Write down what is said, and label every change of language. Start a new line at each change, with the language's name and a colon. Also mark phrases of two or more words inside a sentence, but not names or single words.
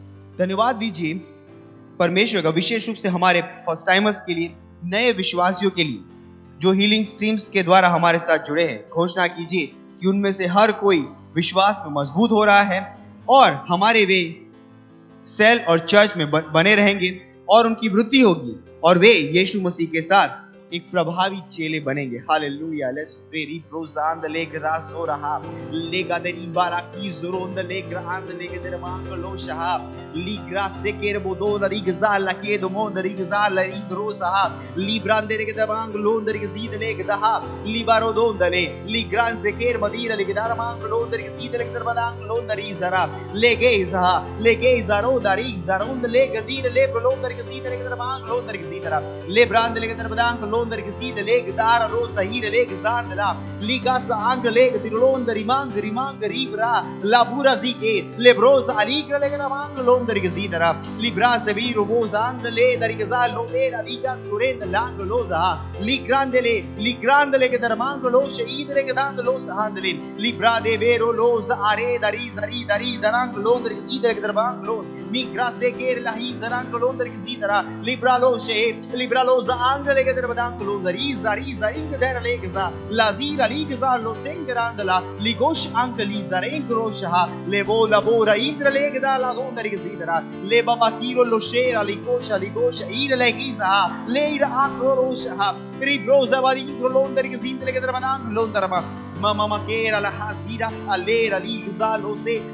Hindi: धन्यवाद दीजिए परमेश्वर का, विशेष रूप से हमारे
English: first timers
Hindi: के लिए, नए विश्वासियों के लिए जो हीलिंग स्ट्रीम्स के द्वारा हमारे साथ जुड़े हैं। घोषणा कीजिए कि उनमें से हर कोई विश्वास में मजबूत हो रहा है और हमारे वे सेल और चर्च में बने रहेंगे और उनकी वृद्धि होगी और वे यीशु मसीह के साथ एक प्रभावी चेले बनेंगे। हालेलुया।
English: let's pray. रिब्रोजान द लेग्रा सोरहा लेगा दे रिबारा की जोरोन द लेग्रा आन द लेगे दे मांग लो शहा लिग्रा से केर बोदो रिगजा लके दो मोन रिगजा लिग्रो सहा लिब्रान दे के मांग लो द रिगजी द लेग दहा लिबारो दो द ले लिग्रान से केर मदीर लेगे दर मांग लो द रिगजी द लेग दर बदांग लो द रिजरा लेगे जरो द रिगजरो द लेग दीर ले लो द रिगजी द लेग दर मांग लो द रिगजी दर लेब्रान द लेगे दर बदांग Londer geside leg dar rosa hire leg zandla ligas ang leg dirlonder rimang ribra labura zike lebrosa aligra leg namang londer gesidera libra seviro boza ang le dar gesal lo era liga surend lang loza ligrande leg darmang lo sheid leg dang lo sahandle libra de vero loza are dari darang londer geside leg darmang lo migra se ker lahi zarang londer gesidera libra lo za ang leg dar Riza ing der legza lazira ligza lo sengrandla ligosh ank liza rengrosha levo labora indra legda la donda rigzidra le baba tiro lo shera ligosha ir legiza leira akrosha ribroza vari londa rigzindra legda manang londarma mama makera la hazira alera ligza lo se